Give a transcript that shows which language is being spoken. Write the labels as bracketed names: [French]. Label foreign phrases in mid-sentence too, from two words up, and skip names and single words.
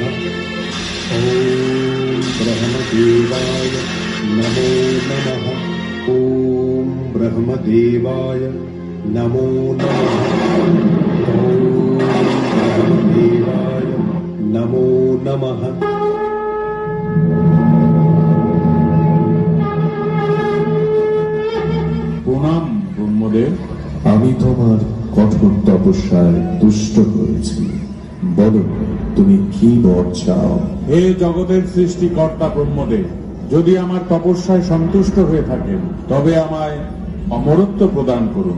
[Sanskrit] ॐ ब्रह्मदेवाय नमो नमः। ॐ ब्रह्मदेवाय नमो नमः। ॐ ब्रह्मदेवाय नमो नमः। [Bangla] প্রণাম ব্রহ্মদেব। আমি তোমার কঠোর তপস্যায় তুষ্ট করেছি। বলো, তুমি কি বর চাও? হে জগতের সৃষ্টিকর্তা ব্রহ্মদেব, যদি আমার তপস্যায় সন্তুষ্ট হয়ে থাকেন তবে আমায় অমরত্ব প্রদান করুন।